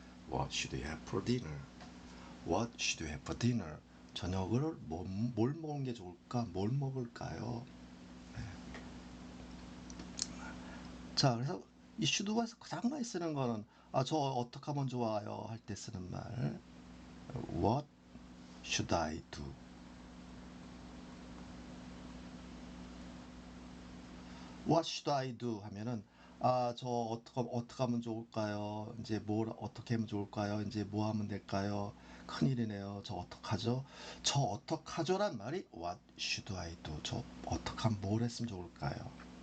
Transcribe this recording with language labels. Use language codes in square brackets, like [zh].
[en] What should we have for dinner? What should we have for dinner? [ko] 저녁을 뭘 먹는 게 좋을까? 뭘 먹을까요? 자, 그래서 이 should가 가장 많이 쓰는 거는 저 어떻게 하면 좋아요? 할 때 쓰는 말 [en] What should I do? What should I do? [ko] 하면은 저 어떻게 하면 좋을까요? 이제 뭘 어떻게 하면 좋을까요? 이제 뭐 하면 될까요? 큰일이네요. 저 어떡하죠? 저 어떡하죠란 말이 [en] What should I do? [ko] 저 어떻게 하면 뭘 했으면 좋을까요?